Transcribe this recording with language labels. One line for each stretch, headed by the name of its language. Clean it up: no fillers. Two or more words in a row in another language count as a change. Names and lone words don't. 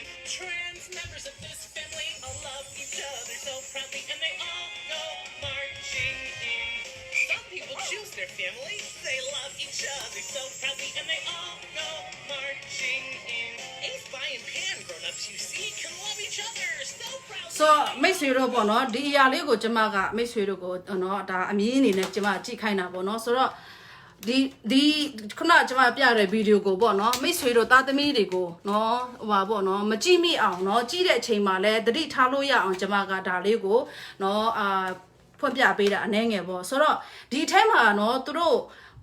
English: Trans members of this family all love each other so proudly and they all go marching in. Some people choose their family, they love each other so proudly and they all go marching in. Ace, Bi, and Pan grown-ups you see can love each other so proudly.
Burmese: So မိတ်ဆွေတို့ပေါ့နော်ဒီအရာလေးကိုကျမကမိတ်ဆွေတို့ကိုနော်ဒါအမြင်အနေနဲ့ကျမကြည့်ခိုင်းတာပေါ့နော်ဆိုတော့ဒီခုနကျမပြတဲ့ဗီဒီယိုကိုပေါ့နော်မိတ်ဆွေတို့သားသမီးတွေကိုနော်ဟိုပါပေါ့နော် မကြည့်မိအောင်နော်ကြည့်တဲ့အချိန်မှာလဲသတိထားလို့ရအောင်ကျမကဒါလေးကိုနော်ဖွင့်ပြပေးတာအနေငယ်ပေါ့ဆိုတော့ဒီထဲမှာနော်သူတို့ဘ